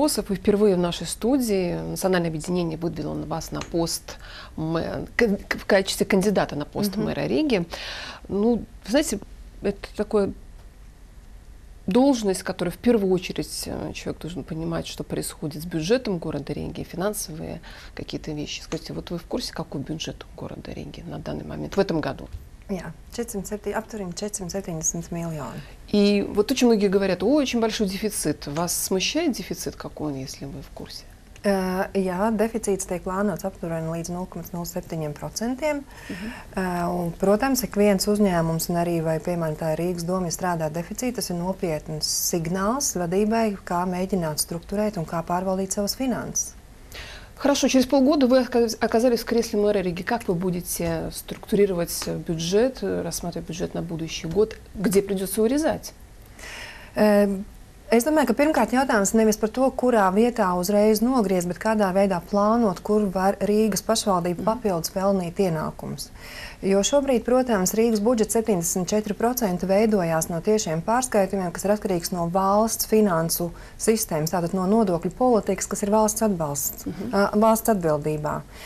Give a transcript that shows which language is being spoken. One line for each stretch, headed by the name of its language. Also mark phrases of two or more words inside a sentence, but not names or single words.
Russian: Вы впервые в нашей студии. Национальное объединение выдвинуло вас на пост в качестве кандидата на пост мэра Риги. Ну, знаете, это такое должность, которая в первую очередь человек должен понимать, что происходит с бюджетом города Риги, финансовые какие-то вещи. Скажите, вот вы в курсе, какой бюджет у города Риги на данный момент, в этом году?
Latvian: Jā, aptuveni 470 miljoni.
Russian: И вот очень многие говорят, очень большой дефицит. Вас смущает дефицит, какой он, если вы в курсе?
Latvian: Jā, deficīts tiek plānots aptuveni līdz 0,07%. Protams, ik viens uzņēmums, un arī, vai, piemēram, tā Rīgas doma, ja strādā deficīti, tas ir nopietns signāls vadībai, kā mēģināt strukturēt un kā pārvaldīt savas finanses.
Russian: Хорошо, через полгода вы оказались в кресле мэра Риги. Как вы будете структурировать бюджет, рассматривать бюджет на будущий год, где придется урезать?
Latvian: Es domāju, ka pirmkārt jautājums nevis par to, kurā vietā uzreiz nogriezt, bet kādā veidā plānot, kur var Rīgas pašvaldība papildus pelnīt ienākumus. Jo šobrīd, protams, Rīgas budžets 74% veidojās no tiešiem pārskaitījumiem, kas ir atkarīgs no valsts finansu sistēmas, tātad no nodokļu politikas, kas ir valsts atbalsts, valsts atbildībā.